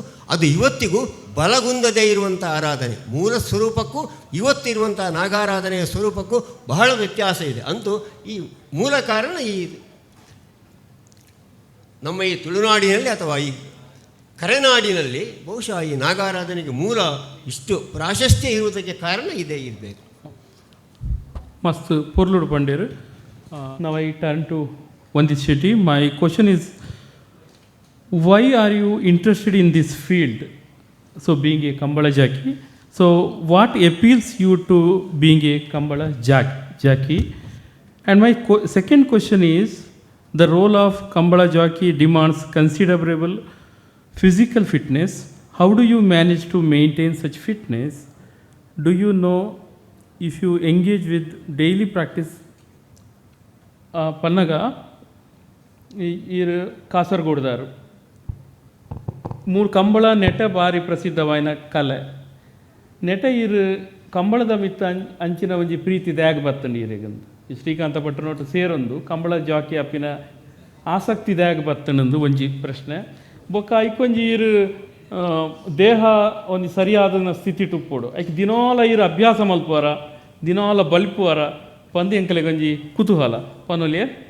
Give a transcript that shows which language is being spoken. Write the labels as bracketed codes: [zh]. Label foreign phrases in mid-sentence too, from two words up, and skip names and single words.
[kn] ಅದು ಇವತ್ತಿಗೂ ಬಲಗುಂದದೇ ಇರುವಂಥ ಆರಾಧನೆ. ಮೂಲ ಸ್ವರೂಪಕ್ಕೂ ಇವತ್ತಿರುವಂಥ ನಾಗಾರಾಧನೆಯ ಸ್ವರೂಪಕ್ಕೂ ಬಹಳ ವ್ಯತ್ಯಾಸ ಇದೆ. ಅಂತೂ ಈ ಮೂಲ ಕಾರಣ ಈ ನಮ್ಮ ಈ ತುಳುನಾಡಿನಲ್ಲಿ ಅಥವಾ ಈ ಕರೆನಾಡಿನಲ್ಲಿ ಬಹುಶಃ ಈ ನಾಗಾರಾಧನೆಗೆ ಮೂಲ ಇಷ್ಟು ಪ್ರಾಶಸ್ತ್ಯ ಇರುವುದಕ್ಕೆ ಕಾರಣ ಇದೇ ಇರಬೇಕು. [tcy] ಮಸ್ತ್ ಪೊರ್ಲುಡು ಪಂಡೇರು. [en] Now I turn to Vandith Shetty. My question is, why are you interested in this field? So being a Kambala Jackie. So what appeals you to being a Kambala Jackie? And my second question is, the role of Kambala jockey demands considerable physical fitness. How do you manage to maintain such fitness? Do you know if you engage with daily practice? [tcy] ಪನ್ನಗ ಇರು ಕಾಸರಗೋಡ್ದಾರು ಮೂರು ಕಂಬಳ ನೆಟ ಭಾರಿ ಪ್ರಸಿದ್ಧವಾಯಿನ ಕಲೆ ನೆಟ ಇರು ಕಂಬಳದ ಮಿತ್ತ ಅಂಚಿನ ಒಂಜಿ ಪ್ರೀತಿ ದ್ಯಾಗ ಬತ್ತಂಡಿ ಇರೆಗಂದು ಈ ಶ್ರೀಕಾಂತ ಭಟ್ರನೊಟ್ಟು ಸೇರೊಂದು ಕಂಬಳ ಜಾಕಿ ಅಪ್ಪಿನ ಆಸಕ್ತಿ ದ್ಯಾಗ ಬತ್ತನಂದು ಒಂಜಿ ಪ್ರಶ್ನೆ ಬೊಕ್ಕ ಐಕೊಂಜಿ ಇರು ದೇಹ ಒಂದು ಸರಿಯಾದ ಸ್ಥಿತಿ ಟುಪ್ಪೋಡು ಐಕ್ ದಿನಾಲ ಇರು ಅಭ್ಯಾಸ ಮಲ್ಪುವರ ದಿನಾಲ ಬಲ್ಪುವರ ಪಂದು ಎಂಕಲೆಗೊಂಜಿ ಕುತೂಹಲ ಪನೊಲಿಯೇ